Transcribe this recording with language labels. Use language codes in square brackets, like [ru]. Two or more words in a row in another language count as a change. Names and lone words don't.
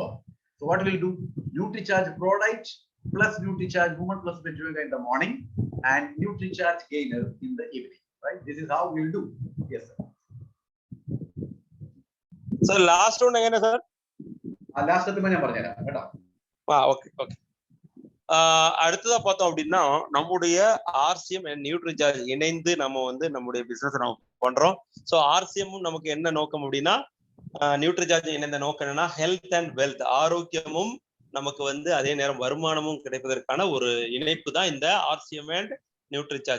[en] So what we'll do? Nutricharge product plus Nutricharge woman plus veg omega in the morning, and Nutricharge gainer in the evening. Right? This is how we'll do. Yes, sir. So last one again, sir. Last one I [ml] പറഞ്ഞുതരാം കേട്ടോ. [en] Okay. [ta] அடுத்ததா பார்த்தோம் அப்படின்னா, நம்முடைய ஆர்சிஎம் அண்ட் நியூட்ரிசார்ஜ் இணைந்து நம்ம வந்து நம்முடைய பிசினஸ் நம்ம பண்றோம். ஸோ ஆர்சிஎம்மும் நமக்கு என்ன நோக்கம் அப்படின்னா, நியூட்ரிசார்ஜ் இணைந்த நோக்கம் என்னன்னா [en] health and wealth, [ta] ஆரோக்கியமும் நமக்கு வந்து அதே நேரம் வருமானமும் கிடைப்பதற்கான ஒரு இணைப்பு தான் இந்த ஆர்சிஎம் அண்ட் நியூட்ரிசார்ஜ்.